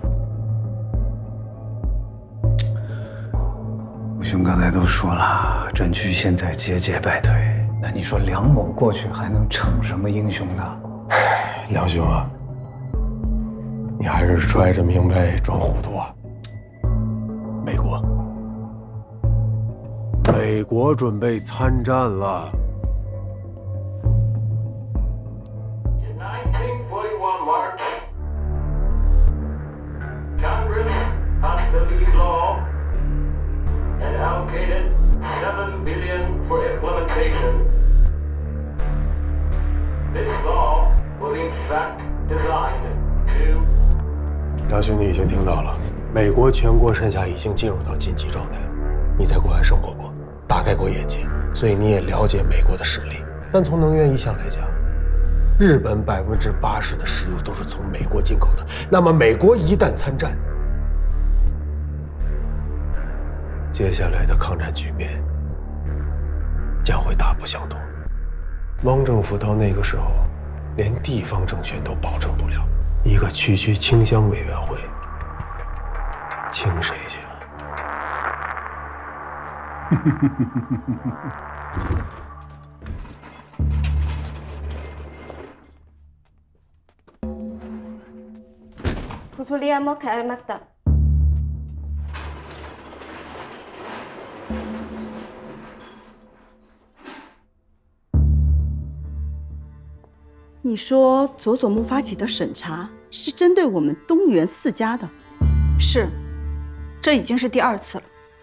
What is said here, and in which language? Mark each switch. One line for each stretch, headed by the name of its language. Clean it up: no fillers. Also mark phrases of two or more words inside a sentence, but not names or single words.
Chinese: 吴兄刚才都说了，战区现在节节败退，那你说梁某过去还能逞什么英雄呢？梁兄啊，你还是揣着明白装糊涂啊！美国准备参战了。
English: 1941 March, Congress passed the peace law and allocated $7 billion for implementation. This law was in fact designed to.
Chinese: 梁兄，你已经听到了，美国全国上下已经进入到紧急状态。你在国外生活过，大概过眼界，所以你也了解美国的实力。但从能源一项来讲，日本80%的石油都是从美国进口的。那么美国一旦参战，接下来的抗战局面将会大不相同。汪政府到那个时候，连地方政权都保证不了，一个区区清乡委员会，清谁去啊？
Japanese: こちらも変えました。
Chinese: 你说佐佐木发起的审查是针对我们东原4家的？是，这已经是第2次了。